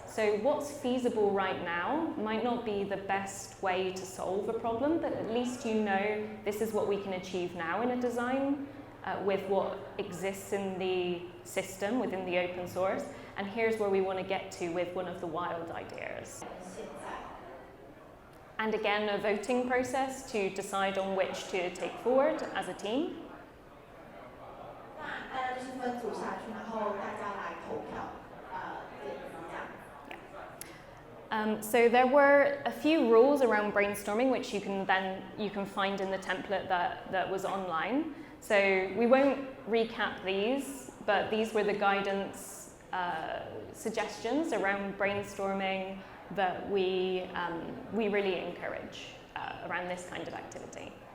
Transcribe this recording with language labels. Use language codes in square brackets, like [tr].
[en] So what's feasible right now might not be the best way to solve a problem, but at least you know this is what we can achieve now in a design with what exists in the system within the open source, and here's where we want to get to with one of the wild ideas. And again, a voting process to decide on which to take forward as a team. [zh] 那大家就是分组下去，然后大家来投票，点子这样。 [en] So there were a few rules around brainstorming which you can find in the template that was online. So we won't recap these, but these were the guidance suggestions around brainstorming that we really encourage around this kind of activity.